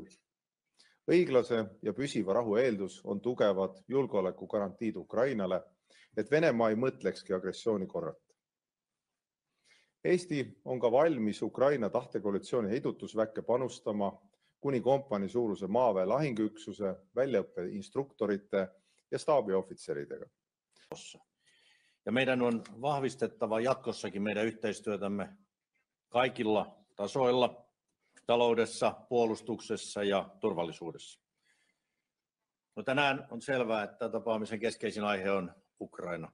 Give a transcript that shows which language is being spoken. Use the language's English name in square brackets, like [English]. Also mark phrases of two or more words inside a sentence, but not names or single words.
[Estonian] Õiglase ja püsiva rahu eeldus on tugevad julgeolekugarantiid Ukrainale, et Venemaa ei mõtlekski agressiooni korrata. Eesti on ka valmis Ukraina tahtekoalitsiooni heidutusväkke panustama kuni kompanii suuruse maaväe lahinguüksuse, väljaõppe instruktorite ja staabiohvitseridega. [Finnish] Ja meidän on vahvistettava jatkossakin meidän yhteistyötämme kaikilla tasoilla, taloudessa, puolustuksessa ja turvallisuudessa. No tänään on selvää, että tapaamisen keskeisin aihe on Ukraina.